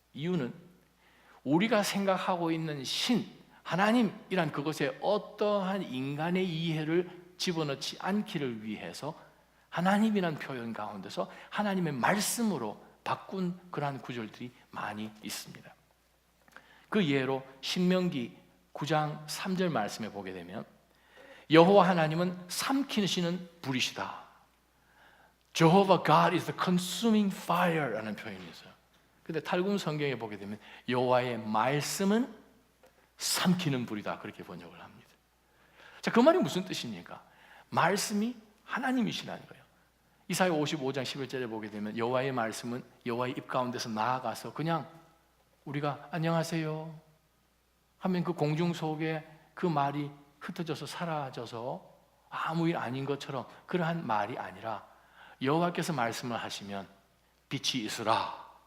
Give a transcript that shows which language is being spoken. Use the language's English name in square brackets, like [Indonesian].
[Korean] 이유는 우리가 생각하고 있는 신, 하나님이란 그것에 어떠한 인간의 이해를 집어넣지 않기를 위해서 하나님이란 표현 가운데서 하나님의 말씀으로 바꾼 그러한 구절들이 많이 있습니다. 그 예로 신명기 9장 3절 말씀에 보게 되면 여호와 하나님은 삼키시는 불이시다. [English] Jehovah God is the consuming fire라는 [Korean] 표현이 있어요. 근데 탈굼 성경에 보게 되면 여호와의 말씀은 삼키는 불이다, 그렇게 번역을 합니다. 자, 그 말이 무슨 뜻입니까? 말씀이 하나님이시라는 거예요. 이사야 55장 11절에 보게 되면 여호와의 말씀은 여호와의 입 가운데서 나아가서 그냥 우리가 안녕하세요 하면 그 공중 속에 그 말이 흩어져서 사라져서 아무 일 아닌 것처럼 그러한 말이 아니라 여호와께서 말씀을 하시면 빛이 있으라,